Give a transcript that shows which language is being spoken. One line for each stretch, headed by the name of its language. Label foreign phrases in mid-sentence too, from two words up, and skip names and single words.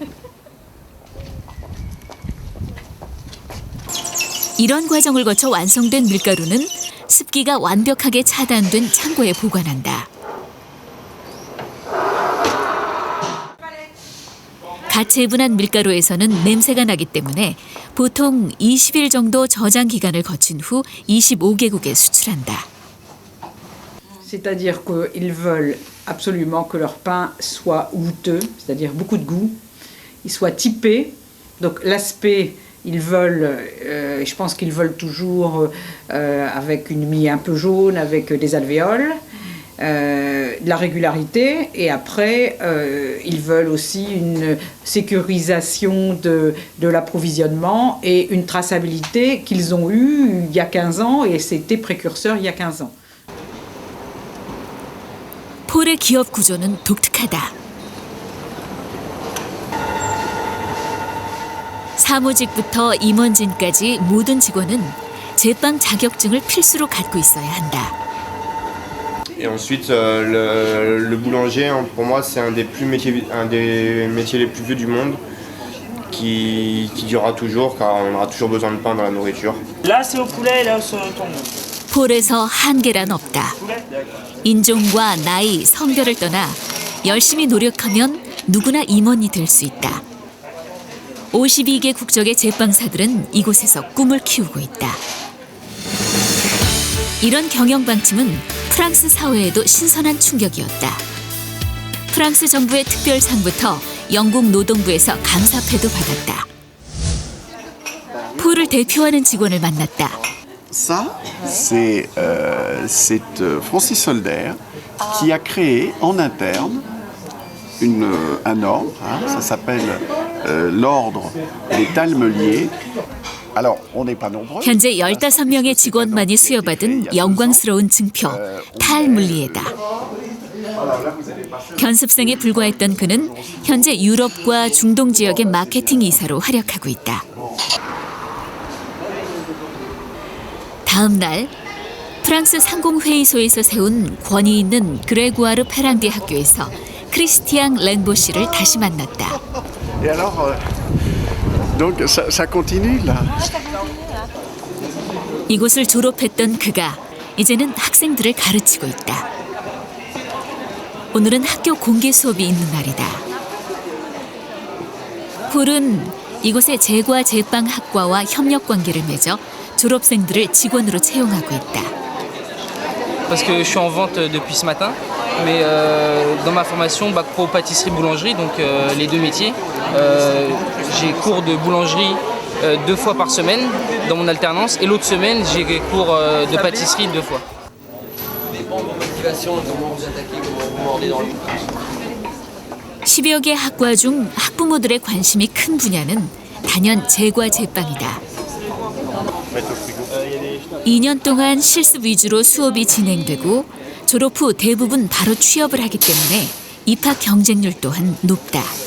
Korean: 이런 과정을 거쳐 완성된 밀가루는 습기가 완벽하게 차단된 창고에 보관한다. 갓 재분한 밀가루에서는 냄새가 나기 때문에 보통 20일 정도 저장 기간을 거친 후 25개국에 수출한다.
French: C'est-à-dire qu'ils veulent absolument que leur pain soit goûteux, c'est-à-dire beaucoup de goût, il soit typé. Donc l'aspect, ils veulent, je pense qu'ils veulent toujours avec une mie un peu jaune, avec des alvéoles, de la régularité. Et après, ils veulent aussi une sécurisation de l'approvisionnement et une traçabilité qu'ils ont eue il y a 15 ans et c'était précurseur il y a 15 ans.
Korean: 폴의 기업 구조는 독특하다. 사무직부터 임원진까지 모든 직원은 제빵 자격증을 필수로 갖고 있어야 한다.
French: Et ensuite, le boulanger, pour moi, c'est un des métiers les plus vieux du monde, qui durera toujours, car on aura toujours besoin de pain dans la nourriture. Là, c'est au poulet, là, c'est au thon.
Korean: 폴에서 한계란 없다. 인종과 나이, 성별을 떠나 열심히 노력하면 누구나 임원이 될 수 있다. 52개 국적의 제빵사들은 이곳에서 꿈을 키우고 있다. 이런 경영 방침은 프랑스 사회에도 신선한 충격이었다. 프랑스 정부의 특별상부터 영국 노동부에서 감사패도 받았다. 폴을 대표하는 직원을 만났다.
French: Ça, c'est Francis Solder qui a créé en interne un ordre, ça s'appelle l'ordre des talmeliers. Alors, on n'est pas nombreux.
Korean: 현재 15명의 직원만이 수여받은 영광스러운 증표, 탈물리에다. 견습생에 불과했던 그는 현재 유럽과 중동 지역의 마케팅 이사로 활약하고 있다. 다음 날 프랑스 상공회의소에서 세운 권위 있는 그레구아르 페랑디 학교에서 크리스티앙 랭보시를 다시 만났다.
French: Et alors, donc ça continue là.
Korean: 이곳을 졸업했던 그가 이제는 학생들을 가르치고 있다. 오늘은 학교 공개 수업이 있는 날이다. 폴은 이곳의 제과 제빵학과와 협력 관계를 맺어 졸업생들을 직원으로 채용하고 있다.
French: Parce que je suis en vente depuis ce matin, mais dans ma formation bac pro pâtisserie boulangerie, donc les deux métiers, j'ai cours de boulangerie 2 fois par semaine dans mon alternance et l'autre semaine j'ai cours de pâtisserie 2 fois. Dépend de vos motivations, comment vous attaquez, comment vous mordez dans le.
Korean: 10여 개 학과 중 학부모들의 관심이 큰 분야는 단연 제과 제빵이다. 2년 동안 실습 위주로 수업이 진행되고 졸업 후 대부분 바로 취업을 하기 때문에 입학 경쟁률 또한 높다.